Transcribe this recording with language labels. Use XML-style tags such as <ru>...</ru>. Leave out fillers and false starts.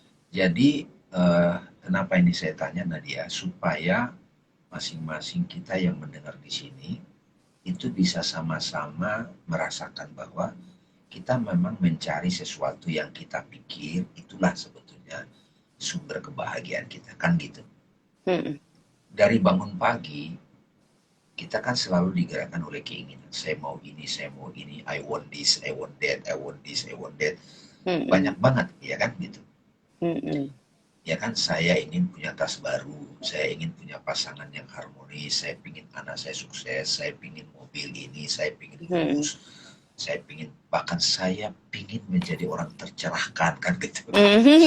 <id>Jadi kenapa ini saya tanya Nadia, supaya masing-masing kita yang mendengar di sini itu bisa sama-sama merasakan bahwa kita memang mencari sesuatu yang kita pikir itulah sebetulnya sumber kebahagiaan kita, kan gitu. Hmm. dari bangun pagi, kita kan selalu digerakkan oleh keinginan. Saya mau ini,</id> <en>I want this, I want that, I want this, I want that. Mm-mm.</en> <id>Banyak banget, ya kan gitu. Mm-mm. Ya kan, saya ingin punya tas baru, saya ingin punya pasangan yang harmonis, saya ingin anak saya sukses, saya ingin mobil ini, saya ingin Mm-mm. lulus, saya ingin, bahkan saya ingin menjadi orang tercerahkan kan gitu. Yang</id>